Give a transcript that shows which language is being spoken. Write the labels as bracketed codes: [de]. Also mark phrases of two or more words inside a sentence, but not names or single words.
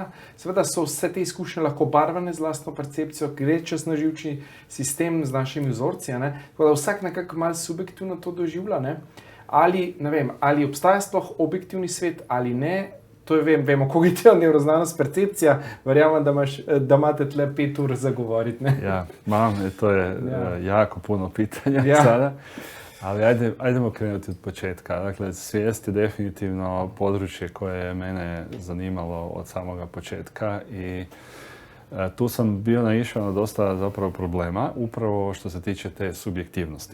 [sl] Seveda so vse te izkušnje lahko barvane z lastno percepcijo, gre čez naživčni sistem z našimi vzorci, tako da vsak nekako malo subjektivno to doživlja, ali obstaja sploh objektivni svet ali ne. To je, vemo, kognitivna nevroznanost, percepcija, verjamem, da imate tle 5 ur za govoriti. [hr] Ja, to je jako puno pitanja sada, ali ajdemo krenuti od početka. Dakle, svijest je definitivno područje koje je mene zanimalo od samoga početka i tu sam bio naišao na dosta zapravo problema, upravo što se tiče te subjektivnosti.